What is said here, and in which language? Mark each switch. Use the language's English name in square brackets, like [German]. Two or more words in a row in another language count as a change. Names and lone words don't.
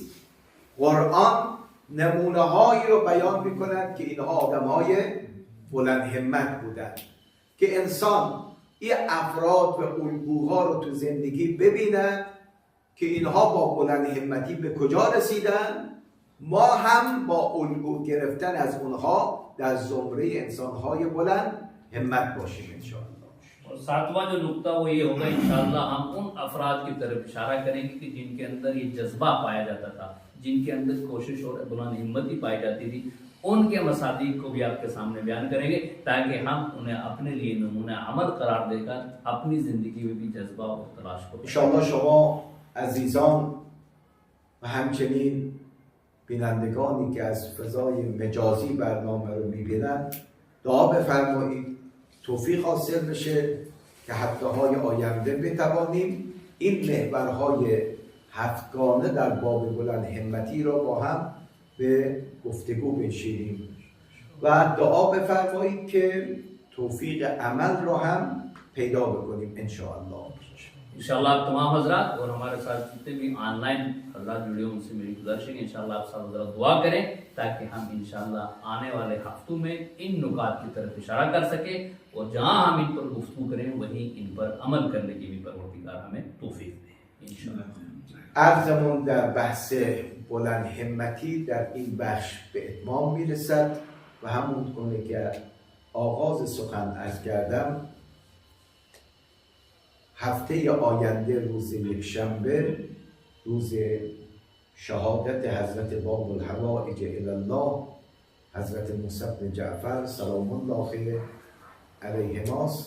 [Persian] قرآن نمونه هایی رو بیان میکند که اینها آدم های بلند همت بودند که انسان این افراد و الگوها رو تو زندگی ببیند که اینها با بلند همتی به کجا رسیدن، ما هم با الگو گرفتن از اونها در زمره انسانهای بلند همت باشیم انشاءالله. [Urdu] اور ساتواں جو نکتہ وہ یہ ہوگا انشاءاللہ ہم ان افراد کی طرف اشارہ کریں گے کہ جن کے اندر یہ جذبہ پایا جاتا تھا، جن کے اندر کوشش اور بلند ہمتی پائی جاتی تھی، ان کے مصادیق کو بھی آپ کے سامنے بیان کریں گے تاکہ ہم انہیں اپنے لیے نمونہ عمل قرار دے کر اپنی زندگی میں بھی جذبہ اور تلاش کو [Persian] इंशाअल्लाह شما عزیزان و همچنین بینندگانی که از فضای مجازی برنامه رو میبینن دعا بفرمایید توفیق حاصل بشه که هفته‌های آینده بتوانیم این محورهای هفتگانه در باب بلند همتی را با هم به گفتگو بنشینیم و دعا بفرمایید که توفیق عمل را هم پیدا بکنیم انشاءالله. [Urdu] انشاءاللہ آپ تمام حضرات اور ہمارے ساتھ جتنے بھی آن لائن حضرات جڑے ہیں ان سے میری گزارش ہے کہ انشاءاللہ آپ سب حضرات دعا کریں تاکہ ہم انشاءاللہ آنے والے ہفتوں میں ان نکات کی طرف اشارہ کر سکے اور جہاں ہم ان پر گفتگو کریں وہیں ان پر عمل کرنے کی بھی پروردگار ہمیں توفیق دے انشاءاللہ. [Persian] عرضمون در بحث بلند همتی در این بخش به اتمام میرسد و همون گونه که آغاز سخن عرض کردم هفته آینده روز یکشنبه روز شهادت حضرت باب الحوائج الی الله حضرت موسی بن جعفر سلام الله علیهماست.